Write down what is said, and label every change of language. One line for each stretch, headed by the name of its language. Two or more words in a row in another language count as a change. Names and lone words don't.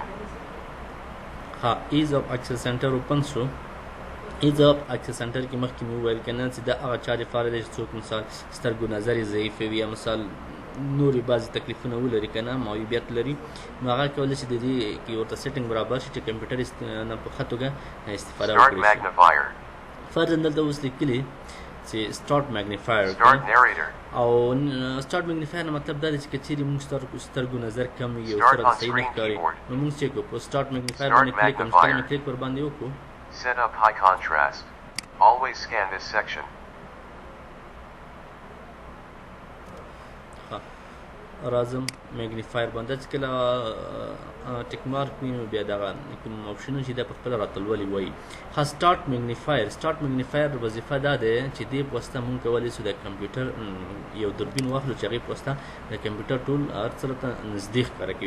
English: ease of access center open شو. ease of access center
Pashto: کې مخکې مې وویل که نه چې دا هغه چا لپاره دی چې څوک مثال سترګو نظر یې ضعیفه وي یا مثال نورې بعضې تکلیفونه ولري که نه، معیوبیت لري، نو هغه کولی شي د دې کې ورته سیټینګ برابر شي چې کمپیوټر نه په ښه توګه استفاده وکړي شي. فرضاً دلته اوس لیکلي چې
English: start magnifier
Pashto: او
English: start magnifier
Pashto: نه مطلب دا دی چې که چیرې موږ سترګو نظر کم وي او سره صحیح نه ښکاري نو موږ چې کوو په
English: start magnifier
Pashto: باندې کلیک کوو، چې کله مې کلیک ورباندې وکړو
English: Set up high contrast. Always scan this section.
Pashto: راځم میګنیفایر باندې چې کله
English: tick mark
Pashto: وي نو بیا دغه کوم اپشنونه چې دا په خپله راته لولي وایي.
English: start magnifier
Pashto: وظیفه دا دی چې دې په واسطه موږ کولی شو د کمپیوټر یو دوربین واخلو چې هغې په واسطه د کمپیوټر ټول هر څه راته نږدې ښکاره کوي.